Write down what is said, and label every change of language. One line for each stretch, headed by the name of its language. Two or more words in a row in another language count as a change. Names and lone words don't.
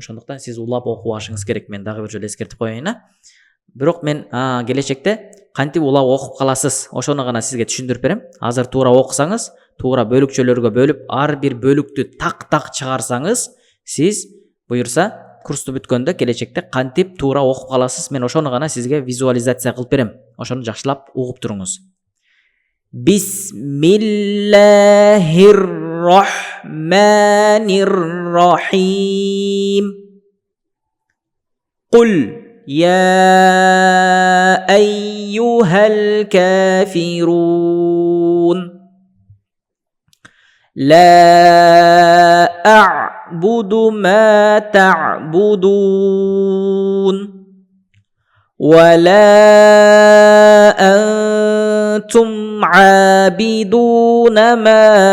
Kyrgyz: Ошондуктан сиз улап окуп алышыңыз керек. Мен дагы бир жолу эскертип коеюн, Бирок мен келечекте кантип улап окуп каласыз, ошону гана сизге түшүндүрүп берем. Азыр туура окусаңыз, туура бөлүкчөлөргө бөлүп, ар бир бөлүктү так чыгарсаңыз, сиз буюрса курсту бүткөндө келечекте кантип туура окуп каласыз, мен ошону гана сизге визуализация кылып берем. Ошону жакшылап угуп туруңуз.
Arabic: بسم الله الرحمن الرحيم. Кул يا أيها الكافرون لا أعبد ما تعبدون ولا أنتم عابدون ما